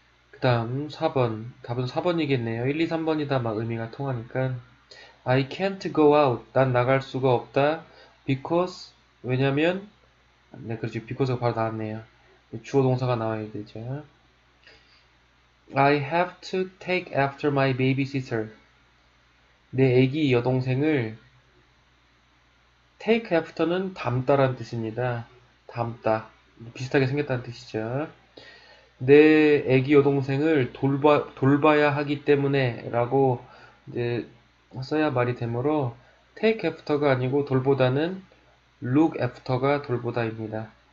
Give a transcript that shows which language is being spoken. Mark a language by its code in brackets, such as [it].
[ko] 그 다음 4번. 답은 4번이겠네요. 1, 2, 3번이다 막 의미가 통하니까. [en] I can't go out. [ko] 난 나갈 수가 없다. because 왜냐면 네, 그렇지. because가 바로 나왔네요. 주어 동사가 나와야 되죠. [en] I have to take after my babysitter. [ko] 내 애기 여동생을 take after는 닮다라는 뜻입니다. 닮다. 비슷하게 생겼다는 뜻이죠. 내 애기 여동생을 돌봐야 하기 때문에 라고 이제 써야 말이 되므로 take after가 아니고 돌보다는 look after가 돌보다입니다.